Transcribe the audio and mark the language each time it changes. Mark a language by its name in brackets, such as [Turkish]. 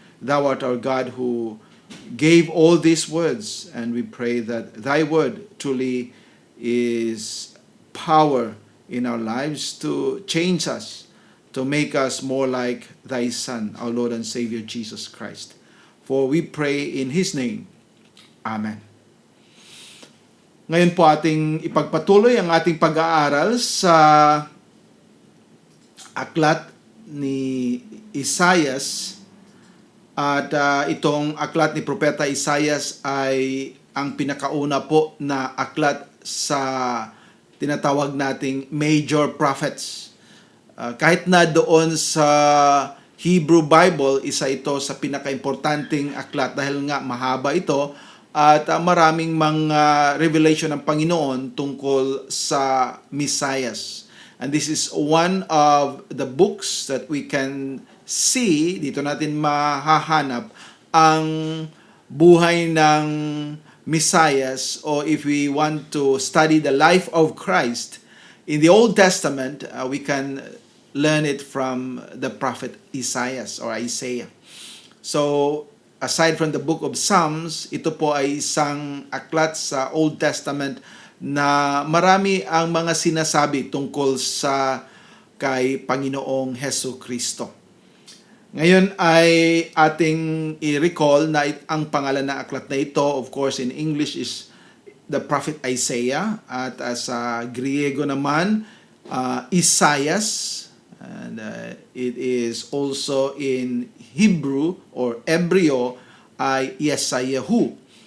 [English] Thou art our God who gave all these words, and we pray that Thy word truly is power in our lives to change us, to make us more like Thy Son, our Lord and Savior Jesus Christ. For we pray in His name. Amen. [Filipino] Ngayon po ating ipagpatuloy ang ating pag-aaral sa aklat ni Isaias. At itong aklat ni Propeta Isaias ay ang pinakauna po na aklat sa tinatawag nating major prophets. Kahit na doon sa Hebrew Bible, isa ito sa pinaka-importanting aklat dahil nga mahaba ito at maraming mga revelation ng Panginoon tungkol sa Messias. [English] And this is one of the books that we can see, [Filipino] dito natin mahahanap ang buhay ng Messias, [English] or if we want to study the life of Christ in the Old Testament, we can learn it from the prophet Isaiah. So, aside from the book of Psalms, [Filipino] ito po ay isang aklat sa Old Testament na marami ang mga sinasabi tungkol sa kay Panginoong Hesus Kristo. Ngayon ay ating i-recall na ang pangalan ng aklat na ito, [English] of course in English, is the prophet Isaiah, [Filipino] at sa Griego naman, Isaias, [English] and it is also in Hebrew [Filipino] or Hebreo ay Yesayahu.